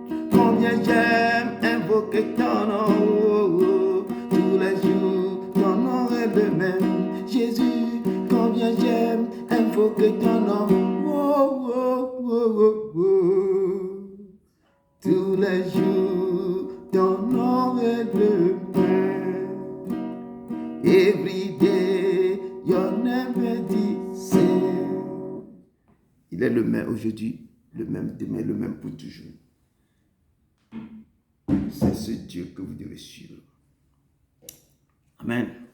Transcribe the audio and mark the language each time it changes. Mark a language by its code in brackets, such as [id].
[fr] Combien j'aime invoquer ton nom, oh, oh, tous les jours ton nom est le même. Jésus, combien j'aime invoquer ton nom, oh, oh, oh, oh, oh. Tous les jours ton nom est le même. [en] Every day your name is the same. [fr] Il est le même aujourd'hui, le même demain, le même pour toujours. C'est ce Dieu que vous devez suivre. Amen.